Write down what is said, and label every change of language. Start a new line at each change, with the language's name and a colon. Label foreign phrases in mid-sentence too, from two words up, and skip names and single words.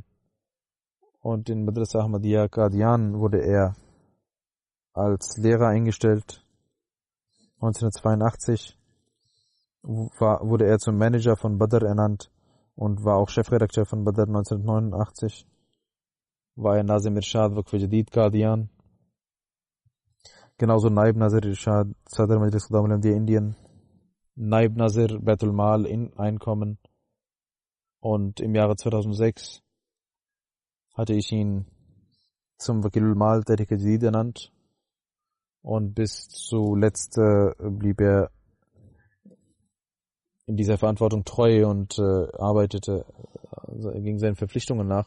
German: Und in Madrasa Ahmadiyya Qadian wurde er als Lehrer eingestellt. 1982 wurde er zum Manager von Badr ernannt und war auch Chefredakteur von Badr. 1989 war er Nazim Irshad Waqf-e-Jadid Qadian. Genauso Naib Nazir Irshad Sadr Majlis Qudam al-Ahmadiyya Indien, Naib Nazir Baitul Mal Einkommen. Und im Jahre 2006 hatte ich ihn zum Wakilul Mal Tehreek-e-Jadid ernannt. Und bis zuletzt blieb er in dieser Verantwortung treu und arbeitete gegen seinen Verpflichtungen nach.